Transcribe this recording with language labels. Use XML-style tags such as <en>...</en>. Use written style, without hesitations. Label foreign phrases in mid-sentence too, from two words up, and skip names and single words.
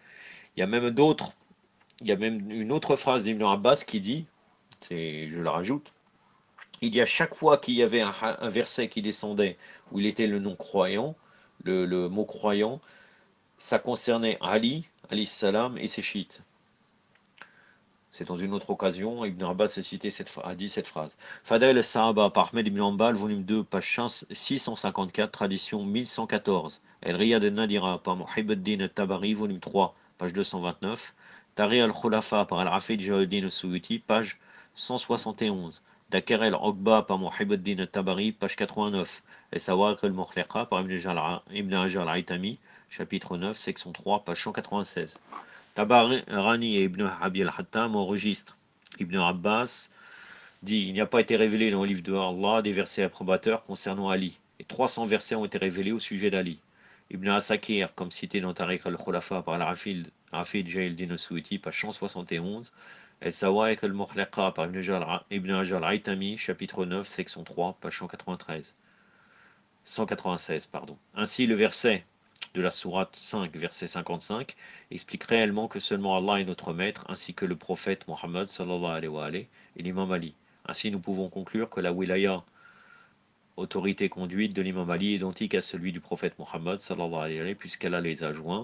<fr>Il y a même une autre phrase d'Ibn Abbas qui dit, je la rajoute, il y a chaque fois qu'il y avait un verset qui descendait où il était le nom croyant, le mot croyant, ça concernait Ali,</fr> <ar>عليه السلام,</ar> <fr>et ses chiites. C'est dans une autre occasion, Ibn Abbas a dit cette phrase. Fadail al-Sahaba par Ahmed ibn Hanbal, volume 2, page 654, tradition 1114. El Riyad al-Nadira par Muhibbuddin al-Tabari, volume 3, page 229. Tari al-Khulafa par Al-Hafid Jalaluddin al-Suyuti, page 171. Dakar al-Uqba par Muhibbuddin al-Tabari, page 89. El Sawaq al-Mukhliqa par Ibn Hajar al-Haytami, chapitre 9, section 3, page 196. Tabarani et Ibn Abi al-Hattam enregistrent. Ibn Abbas dit, il n'y a pas été révélé dans le livre de Allah des versets approbateurs concernant Ali, et 300 versets ont été révélés au sujet d'Ali. Ibn Asakir, comme cité dans Tariq al-Khulafa par Al-Hafid Jalaluddin al-Suyuti, page 171, El Sawaiq al-Mukhliqa par Ibn Hajar al-Haytami, chapitre 9, section 3, page 196. Ainsi, le verset de la sourate 5, verset 55, explique réellement que seulement Allah est notre maître, ainsi que le prophète Mohammed</fr> <ar>صلى الله عليه وعليه,</ar> <fr>et l'imam Ali. Ainsi, nous pouvons conclure que la wilaya, autorité conduite de l'imam Ali, est identique à celui du prophète Mohammed</fr> <ar>صلى الله عليه وعليه,</ar> <fr>puisqu'elle a les adjoints.</fr>